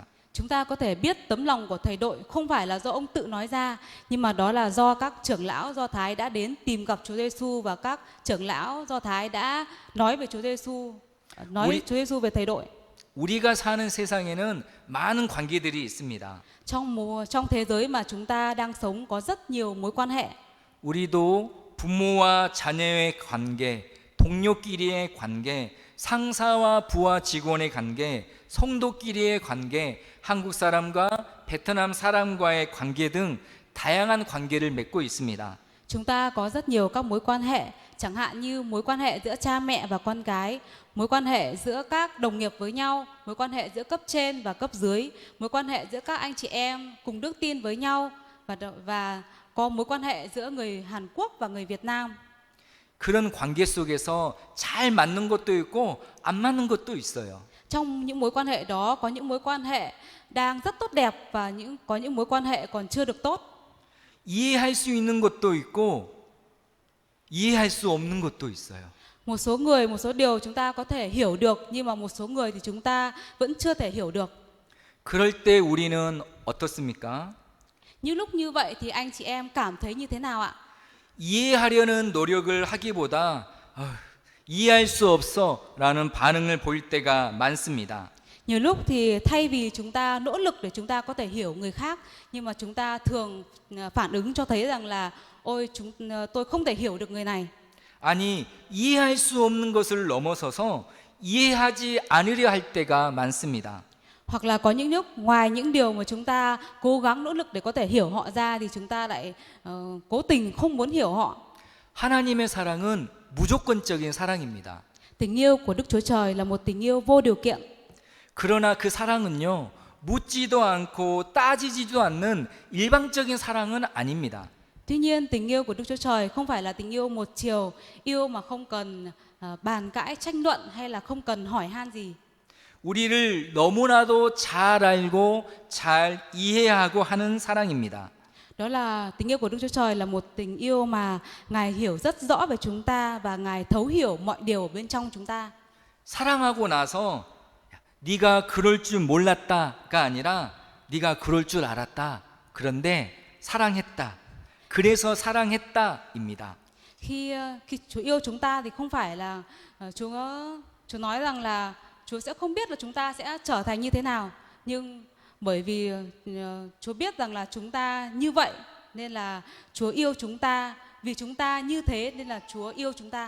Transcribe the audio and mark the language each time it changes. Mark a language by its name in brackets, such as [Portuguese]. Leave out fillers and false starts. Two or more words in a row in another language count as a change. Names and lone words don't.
[Vietnamese] Chúng ta có thể biết tấm lòng của thầy đội không phải là do ông tự nói ra, nhưng mà đó là do các trưởng lão Do Thái đã đến tìm gặp Chúa Giêsu và các trưởng lão Do Thái đã nói về Chúa Giêsu, nói Chúa Giêsu về thầy đội. [Korean] 우리가 사는 세상에는 많은 관계들이 있습니다. [Vietnamese] Trong thế giới mà chúng ta đang sống có rất nhiều mối quan hệ. [Korean] 우리도 부모와 자녀의 관계, 동료끼리의 관계, 상사와 부하 직원의 관계, 성도끼리의 관계, 한국 사람과 베트남 사람과의 관계 등 다양한 관계를 맺고 있습니다. [Vietnamese] Chúng ta có rất nhiều các mối quan hệ, chẳng hạn như mối quan hệ giữa cha mẹ và con cái, mối quan hệ giữa các đồng nghiệp với nhau, mối quan hệ giữa cấp trên và cấp dưới, mối quan hệ giữa các anh chị em cùng đức tin với nhau và có mối quan hệ giữa người Hàn Quốc và người Việt Nam. [Korean] 그런 관계 속에서 잘 맞는 것도 있고 안 맞는 것도 있어요. [Vietnamese] Trong những mối quan hệ đó có những mối quan hệ đang rất tốt đẹp và có những mối quan hệ còn chưa được tốt. [Korean] 이해할 수 있는 것도 있고 이해할 수 없는 것도 있어요. [Vietnamese] Một số người, một số điều chúng ta có thể hiểu được, nhưng mà một số người thì chúng ta vẫn chưa thể hiểu được. [Korean] 그럴 때 우리는 어떻습니까? [Vietnamese] Như lúc như vậy thì anh chị em cảm thấy như thế nào ạ? [Korean] 이해하려는 노력을 하기보다 이해할 수 없어라는 반응을 보일 때가 많습니다. [Vietnamese] Nhiều lúc thì thay vì chúng ta nỗ lực để chúng ta có thể hiểu người khác, nhưng mà chúng ta thường phản ứng cho thấy rằng là ôi tôi không thể hiểu được người này. [Korean] 아니, 이해할 수 없는 것을 넘어서서 이해하지 않으려 할 때가 많습니다. [Vietnamese] Hoặc là có những lúc ngoài những điều mà chúng ta cố gắng nỗ lực để có thể hiểu họ ra thì chúng ta lại cố tình không muốn hiểu họ. [Korean] 하나님의 사랑은 무조건적인 사랑입니다. [Vietnamese] Tình yêu của Đức Chúa Trời là một tình yêu vô điều kiện. [Korean] 그러나 그 사랑은요, 묻지도 않고 따지지도 않는 일방적인 사랑은 아닙니다. [Vietnamese] Tuy nhiên tình yêu của Đức Chúa Trời không phải là tình yêu một chiều, yêu mà không cần bàn cãi tranh luận hay là không cần hỏi han gì. [Korean] 우리를 너무나도 잘 알고 잘 이해하고 하는 사랑입니다. [Vietnamese] Đó là tình yêu của Đức Chúa Trời là một tình yêu mà Ngài hiểu rất rõ về chúng ta và Ngài thấu hiểu mọi điều ở bên trong chúng ta. [Korean] 사랑하고 나서 네가 그럴 줄 몰랐다가 아니라 네가 그럴 줄 알았다. 그런데 사랑했다. 그래서 사랑했다입니다. [Vietnamese] Khi Chúa yêu chúng ta thì không phải là Chúa nói rằng là Chúa sẽ không biết là chúng ta sẽ trở thành như thế nào, nhưng bởi vì Chúa biết rằng là chúng ta như vậy nên là Chúa yêu chúng ta. Vì chúng ta như thế nên là Chúa yêu chúng ta.